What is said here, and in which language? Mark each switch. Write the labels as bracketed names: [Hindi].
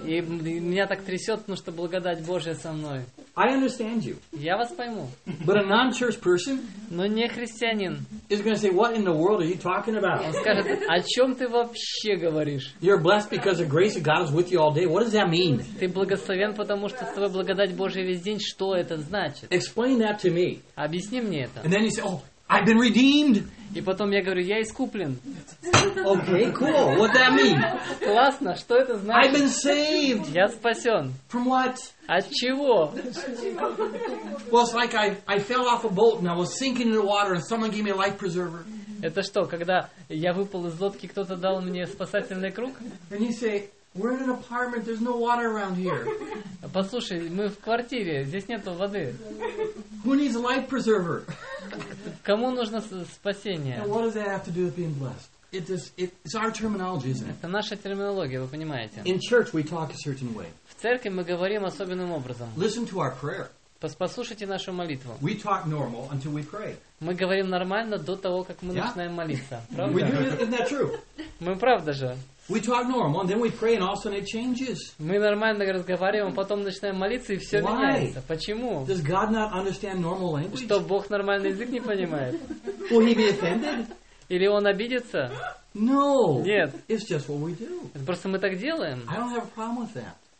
[Russian] И меня так трясет, потому что благодать Божия со мной. [English] I understand you. [Russian] Я вас пойму. [English] But a non-church person, [Russian] но не христианин, [English] is going to say, what in the world are you talking about? [Russian] Он скажет, о чем ты вообще говоришь? [English] You're blessed because the grace of God is with you all day. What does that mean? [Russian] Ты благословен, потому что с тобой благодать Божия весь день. Что это значит? [English] Explain that to me. [Russian] Объясни мне это. [English] And then you say, oh, I've been redeemed. [Russian] И потом я говорю, я искуплен. [English] Okay, cool. What that mean? [Russian] Классно. Что это значит? [English] I've been saved. [Russian] Я спасен. [English] From what? [Russian] От чего? [English] Well, it's like I fell off a boat and I was sinking in the water and someone gave me a life preserver. [Russian] Это что, когда я выпал из лодки, кто-то дал мне спасательный круг? [English] And you say, we're in an apartment. There's no water around here. [Russian] Послушай, мы в квартире. Здесь нету воды. [English] Who needs a life preserver? [Russian] Кому нужно спасение? [English] And what does that have to do with being blessed? It's our terminology, isn't it? [Russian] Это наша терминология, вы понимаете? [English] In church we talk a certain way. [Russian] В церкви мы говорим особенным образом. [English] Listen to our prayer. [Russian] Послушайте нашу молитву. [English] We talk normal until we pray. [Russian] Мы говорим нормально до того, как мы начинаем молиться. [English] We do, isn't that true? [Russian] Мы правда же. We talk normal, and then we pray, and all of a sudden it changes. Мы нормально разговариваем, потом начинаем молиться, и все меняется. Почему? [English] Does God not understand normal language? [Russian] Что Бог нормальный язык не понимает? [English] Will he be offended? [Russian] Или он обидится? [English] No. [Russian] Нет. [English] It's just what we do. [Russian] Это просто мы так делаем. [English] I don't have a problem with that.